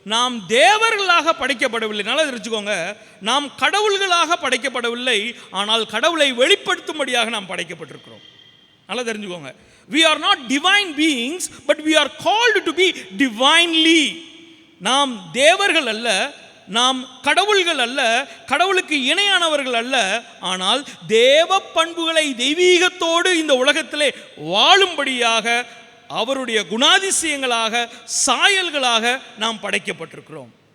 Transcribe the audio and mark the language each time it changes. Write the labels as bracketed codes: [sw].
[ta] நாம் தேவர்களாக படைக்கப்படவில்லை. நல்லா தெரிஞ்சுக்கோங்க, நாம் கடவுள்களாக படைக்கப்படவில்லை, ஆனால் கடவுளை வெளிப்படுத்தும்படியாக நாம் படைக்கப்பட்டிருக்கிறோம். நல்லா தெரிஞ்சுக்கோங்க, [en] we are not divine beings but we are called to be divinely. [ta] நாம் தேவர்கள் அல்ல, நாம் கடவுள்கள் அல்ல, கடவுளுக்கு இணையானவர்கள் அல்ல, ஆனால் தேவ பண்புகளை தெய்வீகத்தோடு இந்த உலகத்திலே வாழும்படியாக அவருடைய குணாதிசயங்களாக, சாயல்களாக நாம் படைக்கப்பட்டிருக்கிறோம்.